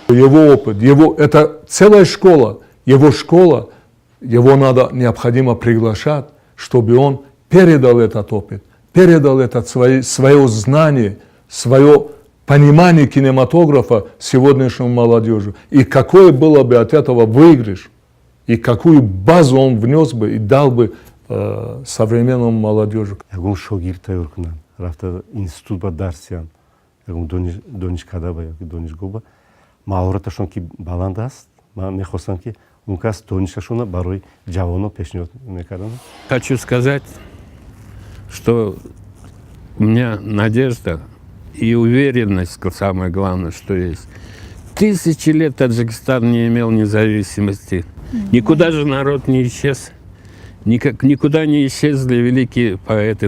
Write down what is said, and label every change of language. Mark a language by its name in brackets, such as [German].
[Russian] Его опыт, это целая школа, его школа, его необходимо приглашать, чтобы он передал этот опыт, передал свое знание, свое понимание кинематографа сегодняшнему молодежи. И какой было бы от этого выигрыш, и какую базу он внес бы и дал бы современному молодежи. [Tajik] Ягон шогирд тайёркунам, рафта институт ба дарсиям, ягон донишкадаба ёки донишгоҳба, маҳораташон ки баланд аст, ман мехостам ки он кас донишашона барои ҷавонон пешниҳод мекардам. [Russian] Хочу сказать, что у меня надежда и уверенность, самое главное, что есть. 1000 лет Таджикистан не имел независимости. Никуда же народ не исчез. Никуда не исчезли великие поэты.